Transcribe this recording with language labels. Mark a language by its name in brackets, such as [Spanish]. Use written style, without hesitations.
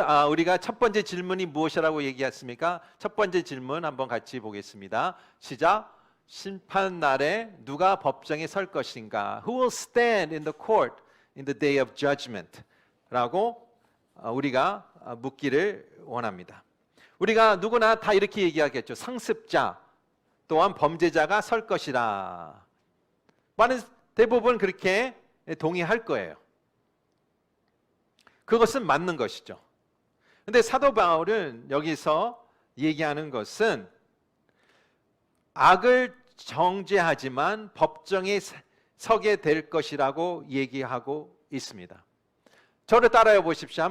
[Korean] 우리가 첫 번째 질문이 무엇이라고 얘기했습니까? 첫 번째 질문 한번 같이 보겠습니다. 시작. 심판 날에 누가 법정에 설 것인가? [English] Who will stand in the court in the day of judgment? [Korean] 라고 우리가 묻기를 원합니다. 우리가 누구나 다 이렇게 얘기하겠죠. 상습자 또한 범죄자가 설 것이라. 많은 대부분 그렇게 동의할 거예요. 그것은 맞는 것이죠. 근데 사도 바울은 여기서 얘기하는 것은 악을 정죄하지만 법정에 서게 될 것이라고 얘기하고 있습니다. 저를 따라해 보십시오.